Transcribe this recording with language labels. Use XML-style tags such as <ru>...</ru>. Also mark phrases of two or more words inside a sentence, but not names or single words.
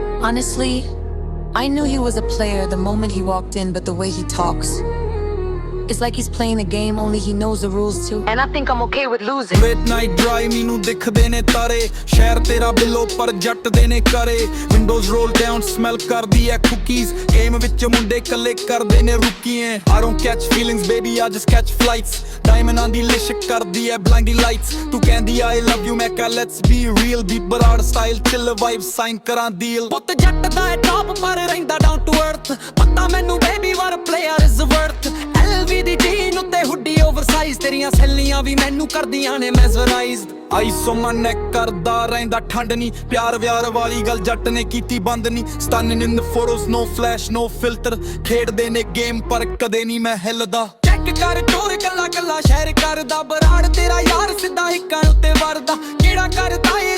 <en>Honestly, I knew he was a player the moment he walked in, but the way he talks, it's like he's playing a game, only he knows the rules too. And I think I'm okay with losing. Midnight drive</en> <pa>ਮੈਨੂੰ ਦਿਖਦੇ ਨੇ ਤਾਰੇ ਸ਼ਹਿਰ ਤੇਰਾ ਬਿੱਲੋ ਪਰ ਜੱਟ ਦੇ ਨੇ ਕਰੇ</pa> <en>windows roll down smell</en> <pa>ਕਰਦੀ ਐ ਕੁਕੀਜ਼ ਗੇਮ ਵਿੱਚ ਮੁੰਡੇ ਕੱਲੇ ਕਰਦੇ ਨੇ ਰੁਕੀਏ</pa> <en>I don't catch feelings baby I just catch flights</en> <pa>ਡਾਇਮੰਡਾਂ ਦੀ ਲਿਸ਼ਕ ਕਰਦੀ ਐ</pa> <en>blinding lights</en> <pa>ਤੂੰ ਕਹਿੰਦੀ</pa> <en>I love you</en> <pa>ਮੈਂ ਕਹਾਂ</pa> <en>let's be real</en> <pa>ਵੀ ਬਰਾੜ</pa> <en>style chill vibe sign</en> <pa>ਕਰਾਂ ਡੀਲ ਪੁੱਤ ਜੱਟ ਦਾ ਐ ਟੌਪ ਪਰ ਰਹਿੰਦਾ</pa> <en>down to earth</en> <pa>ਪਤਾ ਮੈਨੂੰ</pa> <en>baby what a player is worth</en> <pa>LV ਦੀ ਜੀਨ ਉੱਤੇ</pa> <en>hoodie oversize</en> <pa>ਤੇਰੀਆਂ ਸੈਲੀਆਂ ਵੀ ਮੈਨੂੰ ਕਰਦੀਆਂ ਨੇ ਮੈਸਮਰਾਈਜ਼ਡ</pa> <en>ice on my neck</en> <pa>ਕਰਦਾ ਰਹਿੰਦਾ ਠੰਡ ਨਹੀਂ ਪਿਆਰ ਵਿਆਰ ਵਾਲੀ ਗੱਲ ਜੱਟ ਨੇ ਕੀਤੀ ਬੰਦ ਨਹੀਂ</pa> <en>stunning in the photos no flash no filter</en> <pa>ਖੇਡਦੇ ਨੇ ਗੇਮ ਪਰ ਕਦੇ ਨਹੀਂ ਮੈਂ ਹਿੱਲਦਾ ਚੈੱਕ ਕਰ ਚੋਰ ਕੱਲਾ ਕੱਲਾ ਸ਼ਹਿਰ ਕਰਦਾ ਬਰਾੜ ਤੇਰਾ ਯਾਰ ਸਿੱਧਾ ਹਿੱਕਾਂ ਉੱਤੇ ਵਰਦਾ ਕਿਹੜਾ ਕਰਦਾ ਏ</pa>